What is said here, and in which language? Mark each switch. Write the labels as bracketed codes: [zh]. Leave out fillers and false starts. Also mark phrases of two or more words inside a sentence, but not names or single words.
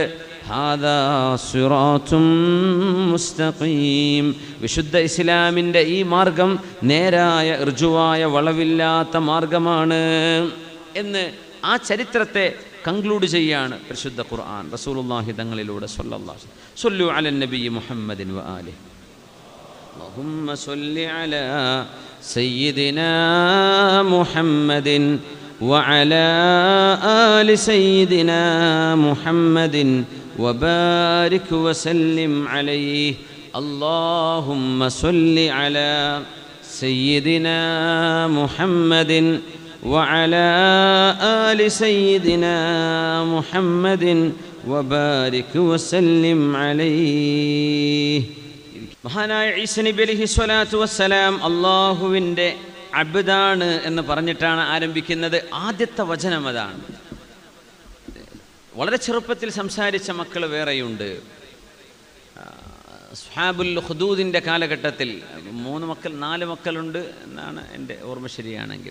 [ar] هذا صراط مستقيم, [ml] വിശുദ്ധ ഇസ്ലാമിൻ്റെ ഈ മാർഗം നേരായ ഋജുവായ വളവില്ലാത്ത മാർഗമാണ് എന്ന് ആ ചരിത്രത്തെ കൺക്ലൂഡ് ചെയ്യാണ് പരിശുദ്ധ ഖുർആൻ റസൂലുള്ളാഹി തങ്ങളിലൂടെ [ar] صلى الله عليه وسلم. صلوا على النبي محمد وآله. اللهم صل على سيدنا محمد وعلى آل سيدنا محمد وبارك وسلم عليه. اللهم صل على سيدنا محمد وعلى آل سيدنا محمد وبارك وسلم عليه. [ml] മഹാനായ ഈസ നബി [ar] عليه الصلاة والسلام [ml] അല്ലാഹുവിൻ്റെ അബ്ദാണ് എന്ന് പറഞ്ഞിട്ടാണ് ആരംഭിക്കുന്നത്. ആദ്യത്തെ വചനം അതാണ്. വളരെ ചെറുപ്പത്തിൽ സംസാരിച്ച മക്കൾ വേറെയുണ്ട്. അസ്ഹാബുൽ ഹുദൂദിൻ്റെ കാലഘട്ടത്തിൽ 4 മക്കളുണ്ട് എന്നാണ് എൻ്റെ ഓർമ്മ ശരിയാണെങ്കിൽ.